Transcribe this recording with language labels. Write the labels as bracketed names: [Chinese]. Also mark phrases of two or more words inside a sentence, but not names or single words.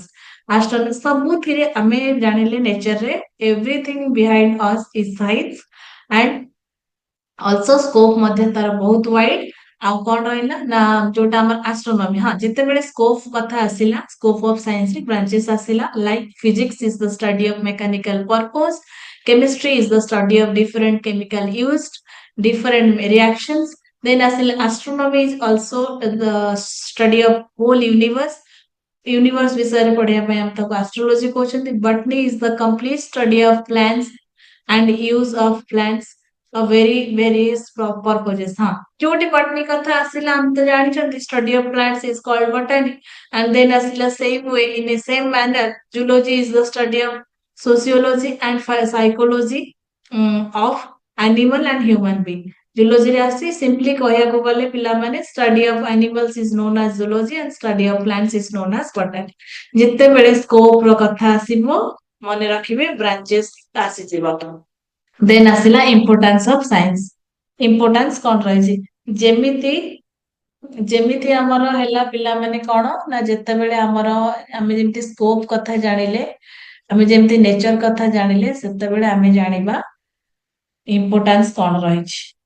[Odia] ଆଷ୍ଟ୍ରୋନୋମି ସବୁଥିରେ ଆମେ ଜାଣିଲେ ନେଚରରେ [English] everything behind us is science and also scope [Odia] ମଧ୍ୟ ତାର ବହୁତ ୱାଇଡ। ଆଉ କଣ ରହିଲା ନା, ଯୋଉଟା ଆମର ଆଷ୍ଟ୍ରୋନୋମି। ହଁ, ଯେତେବେଳେ ସ୍କୋପ କଥା ଆସିଲା, [English] scope of science [Odia] ରେ ବ୍ରାଞ୍ଚେସ୍ ଆସିଲା, [English] like physics is the study of mechanical purpose, chemistry is the study of different chemical used, different reactions। Then ଆସିଲା astronomy is also the study of whole universe। [Odia] ୟୁନିଭର୍ସ ବିଷୟରେ ପଢିବା ପାଇଁ ଆମେ ତାକୁ ଆଷ୍ଟ୍ରୋଲୋଜି କହୁଛନ୍ତି। [English] botany is the complete study of plants and use of plants for very various purposes। [Odia] हाँ, ଯୋଉଠି botany କଥା ଆସିଲା ଆମେ ତ ଜାଣିଛନ୍ତି [English] study of plants is called botany। and then ଆସିଲା same way in a same manner zoology is the study of sociology and psychology of animal and human being। [Odia] ଜୁଲୋଜି ରେ ଆସି ସିମ୍ପଲି କହିବାକୁ ଗଲେ ପିଲାମାନେ [English] study of animals is known as zoology and study of plants is known as botany. [Odia] ଯେତେବେଳେ ସ୍କୋପ ର କଥା ଆସିବ, ମନେ ରଖିବେ ବ୍ରାଞ୍ଚେସ୍ ଆସିଯିବ। [English] ଦେନ୍ ଆସିଲା importance of science. [Odia] ଇମ୍ପୋର୍ଟାନ୍ସ କଣ ରହିଛି, ଯେମିତି ଯେମିତି ଆମର ହେଲା ପିଲାମାନେ କଣ ନା, ଯେତେବେଳେ ଆମର ଆମେ ଯେମିତି ସ୍କୋପ କଥା ଜାଣିଲେ, ଆମେ ଯେମିତି ନେଚର କଥା ଜାଣିଲେ, ସେତେବେଳେ ଆମେ ଜାଣିବା ଇମ୍ପୋର୍ଟାନ୍ସ କଣ ରହିଛି।